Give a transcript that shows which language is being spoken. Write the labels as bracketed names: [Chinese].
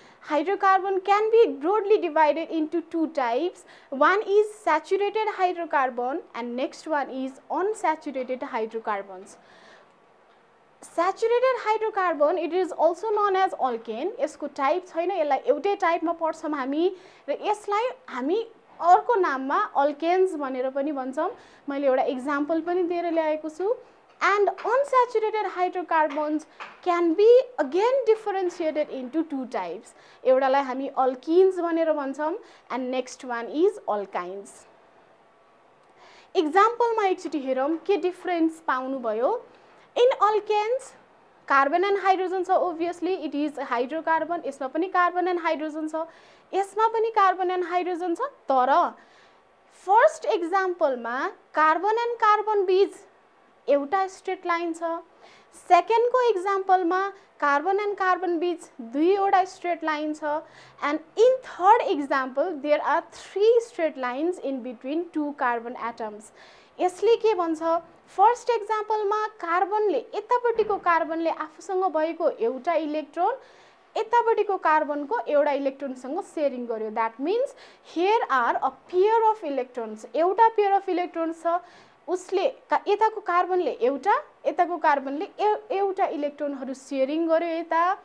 [English] Hydrocarbon can be broadly divided into two types. One is saturated hydrocarbon and next one is unsaturated hydrocarbons. Saturated hydrocarbon, it is also known as alkane. [Nepali] यसको type छैन, यसलाई एउटै टाइपमा पढ्छौँ हामी र यसलाई हामी अर्को नाममा अल्केन्स भनेर पनि भन्छौँ। मैले एउटा एक्जाम्पल पनि दिएर ल्याएको छु। [English] And unsaturated hydrocarbons can be again differentiated into two types. [Nepali] एउटालाई हामी alkenes भनेर भन्छौँ [English] and next one is alkynes. [Nepali] एक्जाम्पलमा एकचोटि हेरौँ के डिफरेन्स पाउनु भयो। [English] In alkanes carbon and hydrogen छ, obviously it is hydrocarbon. [Nepali] यसमा पनि कार्बन एन्ड हाइड्रोजन छ, यसमा पनि कार्बन एन्ड हाइड्रोजन छ। तर फर्स्ट एक्जाम्पलमा कार्बन एन्ड कार्बन बीच एउटा स्ट्रेट लाइन छ। सेकेन्डको एक्जाम्पलमा कार्बन एन्ड कार्बन बीच दुईवटा स्ट्रेट लाइन छ। [English] And in third example there are 3 straight lines in between two carbon atoms. [Nepali] यसले के भन्छ, फर्स्ट एक्जाम्पलमा कार्बनले यतापट्टिको कार्बनले आफूसँग भएको एउटा इलेक्ट्रोन यतापट्टिको कार्बनको एउटा इलेक्ट्रोनसँग सेयरिङ गर्यो। [English] That means here are a pair of electrons. [Nepali] एउटा [English] pair of electrons [Nepali] छ, उसले यताको कार्बनले एउटा, यताको कार्बनले एउटा इलेक्ट्रोनहरू सेयरिङ गर्यो यता।